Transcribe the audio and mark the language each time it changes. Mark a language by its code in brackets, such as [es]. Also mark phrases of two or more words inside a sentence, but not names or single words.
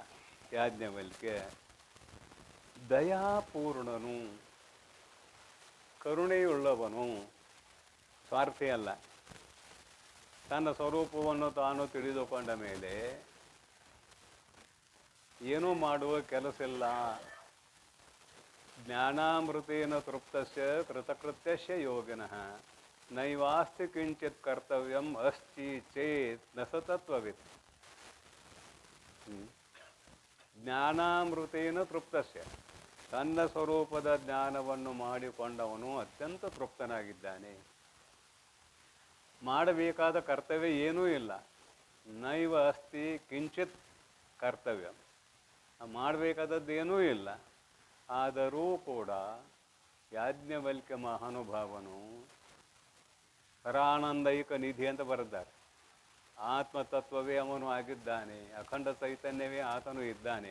[kn] ಯಾಜ್ಞವಲ್ಕ್ಯ ದಯಾಪೂರ್ಣನು, ಕರುಣೆಯುಳ್ಳವನು, ಸ್ವಾರ್ಥಿ ಅಲ್ಲ. ತನ್ನ ಸ್ವರೂಪವನ್ನು ತಾನು ತಿಳಿದುಕೊಂಡ ಮೇಲೆ ಏನೂ ಮಾಡುವ ಕೆಲಸ ಇಲ್ಲ. [sa] ಜ್ಞಾನಾಮೃತೇನ ತೃಪ್ತಸ್ಯ ಕೃತಕೃತ್ಯಸ್ಯ ಯೋಗಿನಃ ನೈವಾಸ್ತಿ ಕಿಂಚಿತ್ ಕರ್ತವ್ಯಂ ಅಸ್ತಿ ಚೇತ್ ನ ಸತತ್ವವಿತ್. ಜ್ಞಾನಾಮೃತೇನ ತೃಪ್ತಸ್ಯ, [kn] ತನ್ನ ಸ್ವರೂಪದ ಜ್ಞಾನವನ್ನು ಮಾಡಿಕೊಂಡವನು ಅತ್ಯಂತ ತೃಪ್ತನಾಗಿದ್ದಾನೆ. ಮಾಡಬೇಕಾದ ಕರ್ತವ್ಯ ಏನೂ ಇಲ್ಲ. [sa] ನೈವ ಅಸ್ತಿ ಕಿಂಚಿತ್ ಕರ್ತವ್ಯ, [kn] ಮಾಡಬೇಕಾದದ್ದೇನೂ ಇಲ್ಲ. ಆದರೂ ಕೂಡ ಯಾಜ್ಞವಲ್ಕ್ಯ ಮಹಾನುಭಾವನು [sa] ಪರಾನಂದೈಕ ನಿಧಿ [kn] ಅಂತ ಬರೆದ್ದಾರೆ. ಆತ್ಮತತ್ವವೇ ಅವನು ಆಗಿದ್ದಾನೆ, ಅಖಂಡ ಚೈತನ್ಯವೇ ಆತನು ಇದ್ದಾನೆ.